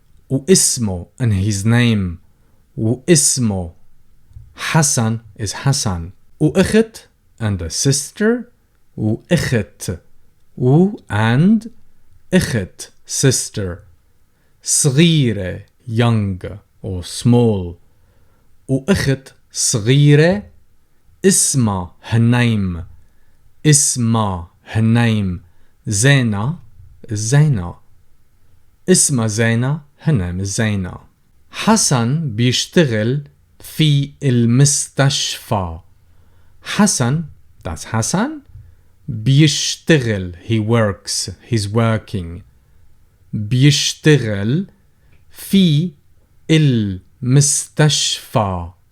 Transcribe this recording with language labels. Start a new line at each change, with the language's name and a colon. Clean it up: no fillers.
English: واسمه, and his name.
Arabic: واسمه حسن
English: is Hassan. وأخت, and a sister. وأخت, and أخت, sister. صغيرة, young or small.
Arabic: وأخت صغيرة اسمها, her name.
English: اسمها, her name.
Arabic: زينة is زينة.
English: اسمها زينة, her name is زينة.
Arabic: حسن بيشتغل في المستشفى.
English: حسن, that's Hassan. بيشتغل, he works, he's working.
Arabic: بيشتغل في المستشفى.